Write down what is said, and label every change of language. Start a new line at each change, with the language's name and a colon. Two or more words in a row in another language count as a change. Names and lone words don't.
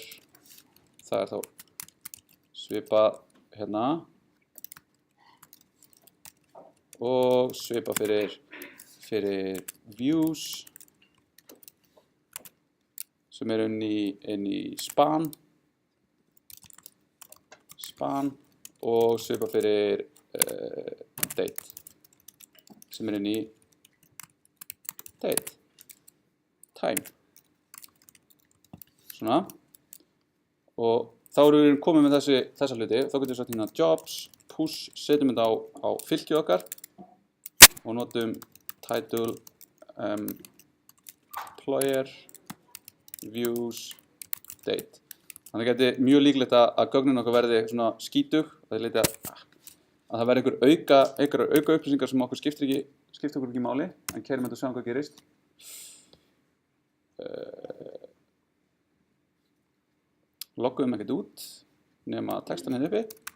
Icelandic: Það er þá svipað og svipað fyrir views sem er inn í span og svipað fyrir date sem er inn í
English: date time
Icelandic: svona og þá erum við komið með þessa hluti. Þá getum við sagt
English: jobs, push,
Icelandic: setjum þetta á fylkið okkar og notum
English: title, employer, views, date.
Icelandic: Þannig að þetta er mjög líklegt að gögnin okkar verði svona skítug. Það er að það verði einhverjar auka upplýsingar sem okkur skiptir okkur ekki máli. En keyrum þetta og sjáum hvað gerist. Loggum ekkert út nema textan hérna uppi.